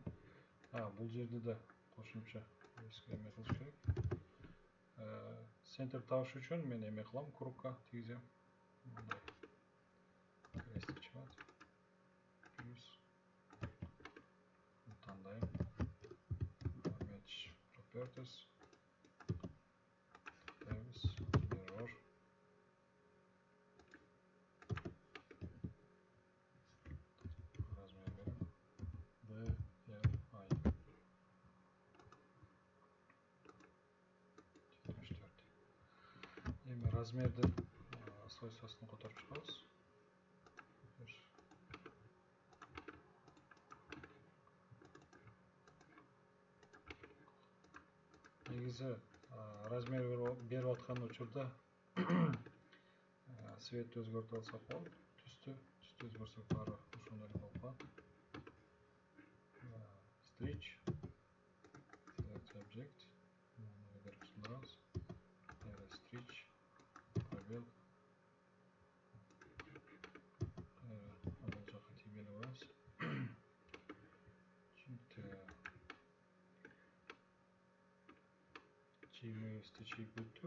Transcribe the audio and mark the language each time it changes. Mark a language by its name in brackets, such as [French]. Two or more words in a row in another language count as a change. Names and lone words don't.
[Kyrgyz] Бул жерде да кошумча эме кылыш керек. Центр табыш үчүн мен эме кылам, кругка тийгизем. Мындай крестик чыгат. Плюс тандайм. [English] Match properties. Тандайбыз. Mirror. [Kyrgyz] Размер берем. D, L, I. 74. Эми размерди свойствосын которуп чыгабыз. Негизи размер берип аткан учурда светти өзгөртүп алсак болот. Түстү өзгөртсөк баары ошондой эле болуп калат. [English] Stretch, select object, [Kyrgyz] берип сундурабыз. Stretch, пробел. Бул жака тийбелеп коебуз. Чийимибизди чийип бүттүк.